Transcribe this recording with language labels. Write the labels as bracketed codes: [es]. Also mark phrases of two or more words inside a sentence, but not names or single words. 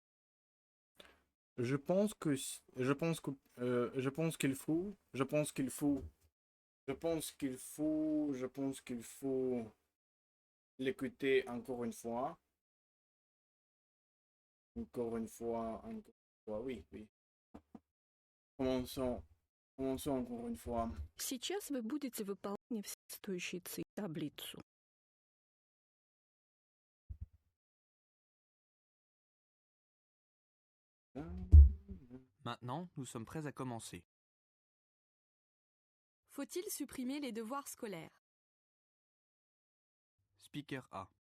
[fr] Je pense qu'il faut l'écouter encore une fois. Oui. Commençons encore une fois. [ru] Сейчас вы будете выполнять соответствующие таблицу. [fr] Maintenant, nous sommes prêts à commencer. Faut-il supprimer les devoirs scolaires? [en] Speaker A.